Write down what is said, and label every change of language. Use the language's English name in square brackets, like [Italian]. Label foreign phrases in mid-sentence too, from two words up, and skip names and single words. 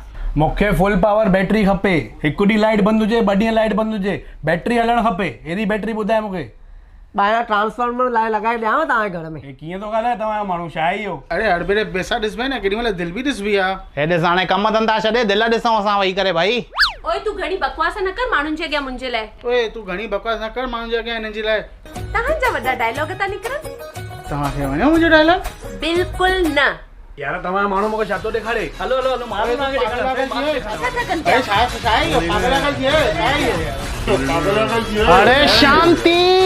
[Sindhi] मूंखे [English] full power battery [Sindhi] खपे। हिकु ॾींहुं लाइट बंदि हुजे, 2 ॾींहं लाइट बंदि हुजे, बैटरी हलणु खपे। अहिड़ी बैटरी ॿुधाए मूंखे। ॿाहिरां ट्रांसफार्मर लाइ लॻाए ॾियांव तव्हांजे घर में? हे कीअं थो ॻाल्हाए तव्हांजो माण्हू, छा आहे इहो? अरे हर भेरे पैसा ॾिसबे न, केॾी महिल दिलि बि ॾिसबी आहे। हे ॾिस, हाणे कम धंधा छॾे, दिलि ॾिसूं असां वेही करे भाई। ओए तू घणी बकवास न कर माण्हुनि जे अॻियां मुंहिंजे लाइ। ओए तूं घणी बकवास न कर माण्हुनि जे अॻियां हिननि जे लाइ। तव्हांजा वॾा डायलॉग था निकिरनि। तव्हांखे वणियो मुंहिंजो डायलॉग? बिल्कुल न। यार तव्हांजो माण्हू मूंखे छा थो ॾेखारे? हलो हलो हलो, मां तव्हांखे अरे शांति